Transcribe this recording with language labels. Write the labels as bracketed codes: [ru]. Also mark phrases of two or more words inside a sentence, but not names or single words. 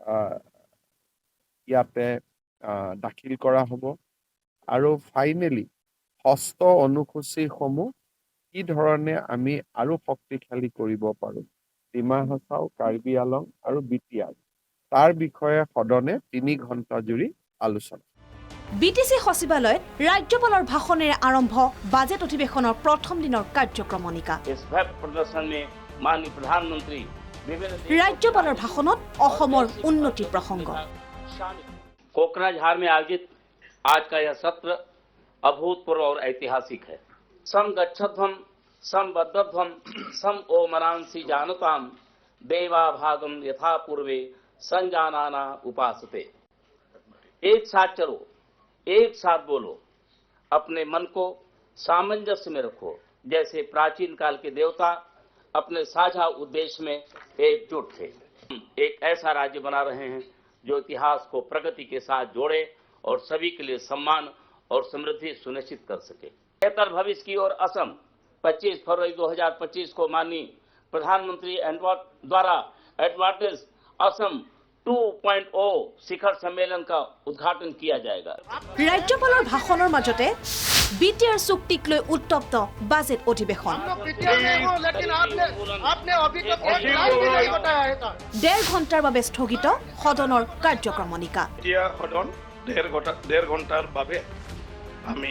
[as] ইয়াতে দাখিল কৰা হ'ব আৰু ফাইনেলি ষষ্ঠ অনুসূচীসমূহ কি ধৰণে আমি আৰু শক্তিশালী কৰিব পাৰোঁ ডিমা হাছাও কাৰ্বি আলং আৰু বিটিআৰ তাৰ বিষয়ে সদনে 3 ঘণ্টা জুৰি আলোচনা বিটিসি সচিবালয়ত ৰাজ্যপালৰ ভাষণেৰে আৰম্ভ বাজেট অধিৱেশনৰ প্ৰথম দিনৰ কাৰ্যক্ৰমণিকা ৰাজ্যপালৰ ভাষণত অসমৰ উন্নতি প্ৰসংগ [hi] कोकराझार में आयोजित आज का यह सत्र अभूतपूर्व और ऐतिहासिक है [sa] सम गच्छध्वम सम बद्धध्वम सम ओमनांसि जानताम देवा भागम यथा पूर्वे संजानाना उपासते [hi] एक साथ चलो एक साथ बोलो अपने मन को सामंजस्य में रखो जैसे प्राचीन काल के देवता अपने साझा उद्देश्य में एकजुट थे एक ऐसा राज्य बना रहे हैं जो इतिहास को प्रगति के साथ जोड़े और सभी के लिए सम्मान और समृद्धि सुनिश्चित कर सके बेहतर भविष्य की ओर असम 25 फरवरी 2025 को माननीय प्रधानमंत्री द्वारा एडवांटेज असम 2.0 शिखर सम्मेलन का उद्घाटन किया जाएगा [as] राज्यपाলৰ ভাষণৰ মাজতে বিটিআৰ চুক্তিক লৈ উত্তপ্ত বাজেট অধিৱেশন 1.5 ঘণ্টাৰ বাবে স্থগিত সদনৰ কাৰ্যক্ৰমণিকা সদন 1.5 ঘণ্টাৰ বাবে আমি